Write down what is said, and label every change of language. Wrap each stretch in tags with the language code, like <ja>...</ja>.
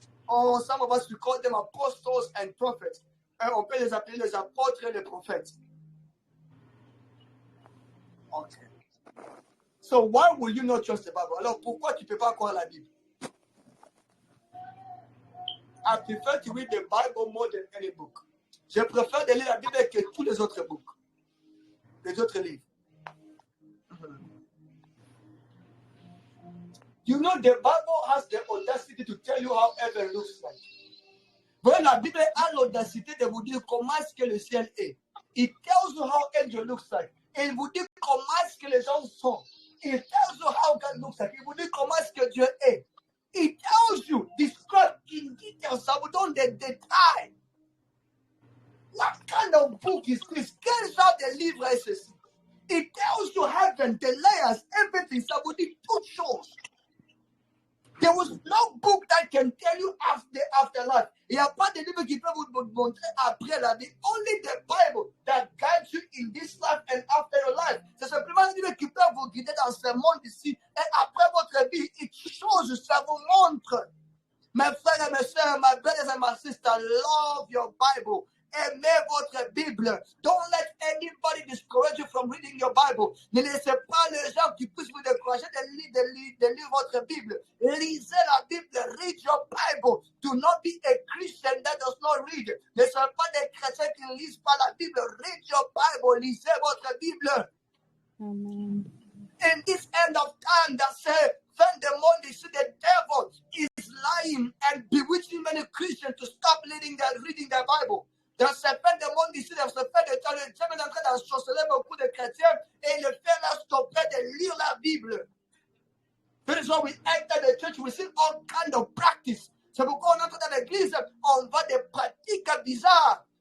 <en>Some of us, we call them apostles and prophets.</en> <fr>On peut les appeler les apôtres et les prophètes.</fr> <en>Okay. So why will you not trust the Bible?</en> <fr>Alors pourquoi tu ne peux pas croire la Bible?</fr> <en>I prefer to read the Bible more than any book.</en> <fr>Je préfère de lire la Bible que tous les autres books, les autres livres.</fr> <en>You know, the Bible has the audacity to tell you how heaven looks like.</en> <fr>Voilà, la Bible a l'audacité de vous dire comment est-ce que le ciel est.</fr> <en>It tells you how angel looks like.</en> <fr>Et il vous dit comment est-ce que les gens sont.</fr> <en>It tells you how God looks like.</en> <fr>Il vous dit comment est-ce que Dieu est.</fr> <en>It tells you, describe in detail,</en> <fr>ça vous donne des détails.</fr> <en>What kind of book is this?</en> <fr>Quel genre de livre est ceci?</fr> <en>It tells you heaven, the layers, everything.</en> <fr>Ça vous dit toutes choses.</fr> <en>There was no book that can tell you afterlife.</en> <fr>Il n'y a pas de livre qui peut vous montrer après la vie.</fr> <en>Only the Bible that guides you in this life and after your life.</en> <fr>C'est simplement un livre qui peut vous guider dans ce monde ici. Et après votre vie,</fr> <en>it shows,</en> <fr>ça vous montre. Mes frères et mes sœurs,</fr> <en>my brothers and my sisters,</en> <fr>love your Bible. Aimez votre Bible.</fr> <en>Don't let anybody discourage you from reading your Bible.</en> <fr>Ne laissez pas les gens qui puissent vous décourager de lire votre Bible. Lisez la Bible.</fr> <en>Read your Bible. Do not be a Christian that does not read.</en> <fr>Ne soyez pas des chrétiens qui ne lisent pas la Bible.</fr> <en>Read your Bible.</en> <fr>Lisez votre Bible.</fr> <en>Amen. In this end of time, that say, when the Monday, see the devil is lying and bewitching many Christians to stop reading their Bible.</en> <fr>Dans ce fait de monde ici, dans ce fait de temps, le diable est en train d'ensorceler beaucoup de chrétiens et le fait leur stopper de lire la Bible.</fr> <en>That is why we enter the church, we see all kind of practice.</en> <fr>C'est pourquoi on entre dans l'église, on voit des pratiques bizarres.</fr>